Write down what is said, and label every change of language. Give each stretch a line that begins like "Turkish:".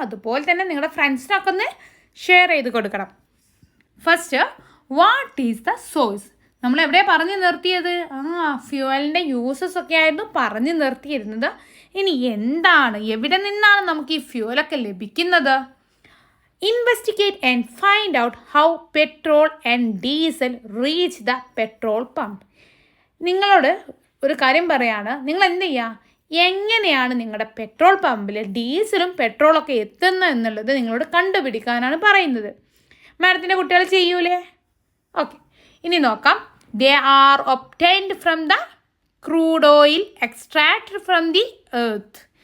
Malayalam: അതുപോലെ തന്നെ നിങ്ങളുടെ ഫ്രണ്ട്സിനൊക്കെ ഒന്ന് ഷെയർ ചെയ്ത് കൊടുക്കണം.
English: First, what is the source?
Malayalam: നമ്മൾ എവിടെയാണ് പറഞ്ഞു നിർത്തിയത്? ഫ്യൂവലിൻ്റെ യൂസസ് ഒക്കെ ആയിരുന്നു പറഞ്ഞു നിർത്തിയിരുന്നത്. ഇനി എന്താണ്, എവിടെ നിന്നാണ് നമുക്ക് ഈ ഫ്യൂവലൊക്കെ ലഭിക്കുന്നത്?
English: Investigate and find out how petrol and diesel reach the petrol pump.
Malayalam: നിങ്ങളോട് ഒരു കാര്യം പറയാണ്, നിങ്ങൾ എന്ത് ചെയ്യുക? എങ്ങനെയാണ് നിങ്ങളുടെ പെട്രോൾ പമ്പിൽ ഡീസലും പെട്രോളൊക്കെ എത്തുന്നത് എന്നുള്ളത് നിങ്ങളോട് കണ്ടുപിടിക്കാനാണ് പറയുന്നത്. മാഡത്തിൻ്റെ കുട്ടികൾ ചെയ്യൂലേ? ഓക്കെ, ഇനി നോക്കാം.
English: They are obtained from the crude oil extracted from the earth.